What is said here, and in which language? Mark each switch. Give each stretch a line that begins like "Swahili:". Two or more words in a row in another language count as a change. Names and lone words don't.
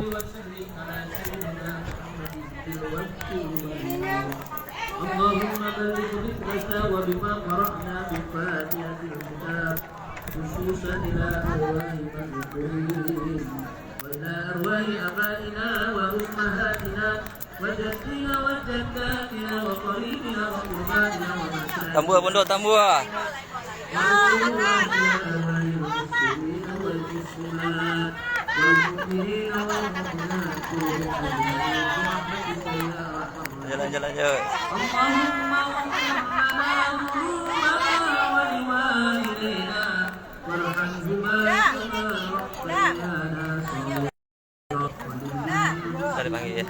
Arabic: وسلم على سيدنا محمد في الوقت والآخرين اللهم بلغ ذكرنا وبما قرأنا من فاتحة الكتاب خصوصا إلى أرواح المذكورين وإلى أرواح آبائنا وأمهاتنا وجدنا وجداتنا وقريبنا وقرباتنا ومشايخنا
Indonesian: Tambu Bundo, tambu. Jalan-jalan aja. Tadi panggil ya.